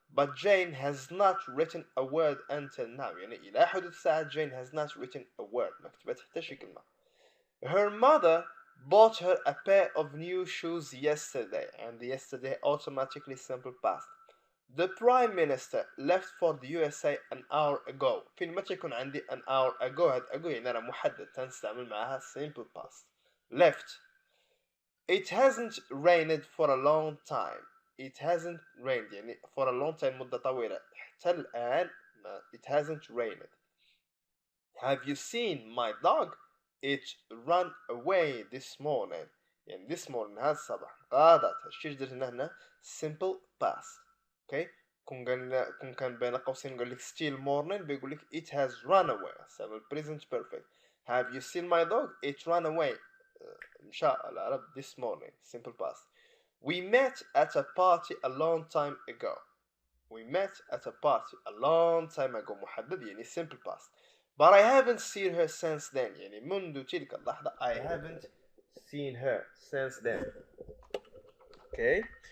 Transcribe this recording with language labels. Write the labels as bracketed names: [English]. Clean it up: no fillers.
[English] but Jane has not written a word until now. [Arabic] يعني إلى حدود الساعة [English] Jane has not written a word. [Arabic] ما كتبت حتى شي كلمة. [English] Her mother bought her a pair of new shoes yesterday, and yesterday automatically simple past. The Prime Minister left for the USA an hour ago. [Arabic] فين متى يكون عندي an hour ago هاد ago يعني أنا محدد تنستعمل معها simple past. [English] Left. It hasn't rained for a long time. It hasn't rained يعني for a long time [Arabic] مدة طويلة. حتى الآن [English] it hasn't rained. Have you seen my dog? It ran away this morning. [Arabic] يعني this morning هذا الصباح قادت هالشي درت هنا simple past. اوكي كون كان بين قوسين نقول لك still morning بيقول لك [English] it has run away. سبب present perfect. Have you seen my dog? It ran away. [Arabic] مشى العرب [English] this morning simple past. We met at a party a long time ago. We met at a party a long time ago محدد يعني simple past. But I haven't seen her since then. [Arabic] يعني منذ تلك اللحظة [English] I haven't seen her since then. Okay.